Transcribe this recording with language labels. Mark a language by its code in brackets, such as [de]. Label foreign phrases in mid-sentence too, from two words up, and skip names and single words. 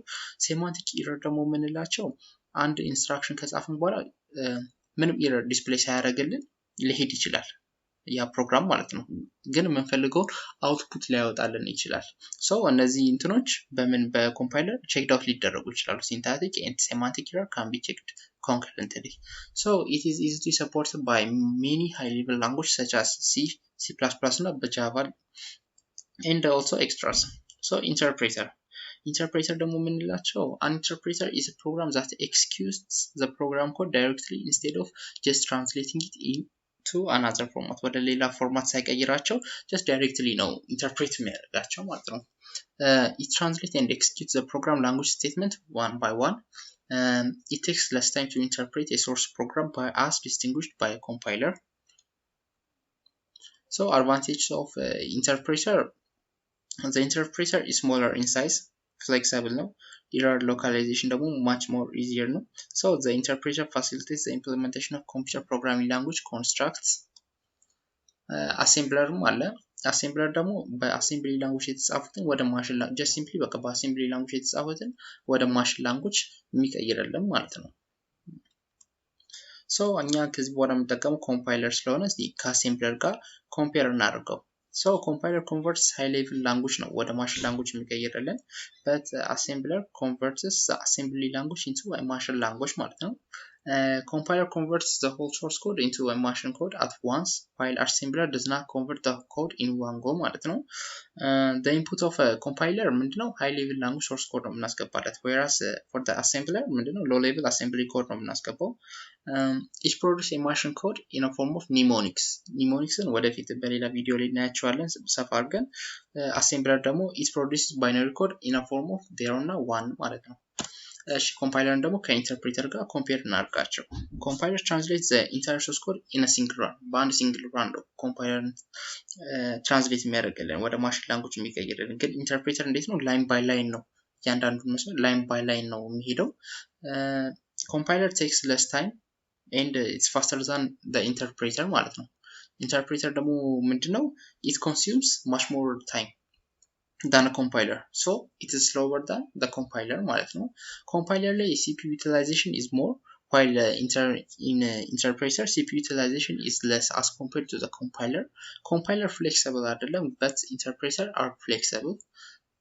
[en] semantic error [am] ደግሞ የምንላቸው አንድ ኢንስትራክሽን ከጻፍን በኋላ ምንም [en] error display [am] ሳያደርግልን ሊሄድ ይችላል ያ ፕሮግራም ማለት ነው. ግን የምንፈልገው አውትፑት ሊያወጣልን ይችላል. ሶ እነዚህ እንትኖች በኮምፓይለር [en] checked out [am] ሊደረጉ ይችላሉ. [en] ሲንታቲክ and semantic error can be checked concurrently. So it is easily supported by many high level languages such as C, C++ [am] እና በጃቫ [en] and also extras. So interpreter [am] ደግሞ የምንላቸው [en] an interpreter is a program that executes the program code directly instead of just translating it to another format. [am] ወደ ሌላ ፎርማት ሳይቀይራቸው [en] just directly [am] ነው ኢንተርፕሬት የሚያደርጋቸው ማለት ነው. [en] it translates and executes the program language statement one by one. it takes less time to interpret a source program as distinguished by a compiler. So advantages of interpreter: the interpreter is smaller in size, flexible ነው. error localization ደግሞ much more easier ነው. So the interpreter facilitates the implementation of computer programming language constructs. [am] assembler አለ. assembler ደግሞ [en] assembly language [am] የተጻፉትን ወደ ማሽን [en] just simply [am] በቃ [en] assembly language [am] የተጻፉትን ወደ [en] machine language [am] የሚቀይርልን ማለት ነው. so እኛ ከዚህ በኋላ የምንጠቀመው ኮምፓይለር ስለሆነ እስቲ ከአሴምብለር ጋር ኮምፔር እናድርገው. [en] So compiler converts high level language [am] ነው ወደ [en] machine language የሚቀይርልን, but assembler converts the assembly language into a machine language [am] ማለት ነው. [en] compiler converts the whole source code into a machine code at once, while assembler does not convert the code in one go [am] ማለት ነው. [en] the input of a compiler ምንድነው? high level language source code [am] ነው የምናስገባለት, [en] whereas for the assembler ምንድነው? low level assembly code [am] ነው የምናስገባው. [en] each produce a machine code in a form of mnemonics. [am] mnemonicsን ወደፊት በሌላ ቪዲዮ ላይ እናያቸዋለን ሰፋ አድርገን. [en] assembler ደግሞ it produces binary code in a form of 0 እና 1 [am] ማለት ነው. ኮምፓይለርን ደግሞ ከኢንተርፕሬተር ጋር ኮምፔር እናድርጋቸው. [en] compiler translate the entire source code in a single run. [am] በአንድ [en] single run [am] ነው ኮምፓይለርን ትራንስሌት የሚያደርግልን ወደ [en] machine language [am] የሚቀይርልን. ግን ኢንተርፕሬተር እንዴት ነው? [en] line by line [am] ነው እያንዳንዱን መስመር [en] line by line [am] ነው የሚሄደው. [en] ኮምፓይለር takes less time and it's faster than the interpreter [am] ማለት ነው. ኢንተርፕሬተር ደግሞ ምንድነው? [en] it consumes much more time than a compiler, so it is slower than the compiler [am] ማለት ነው. [en] compiler ላይ CPU utilization is more, while in interpreter CPU utilization is less as compared to the compiler. compiler flexible አይደለም, but interpreter are flexible.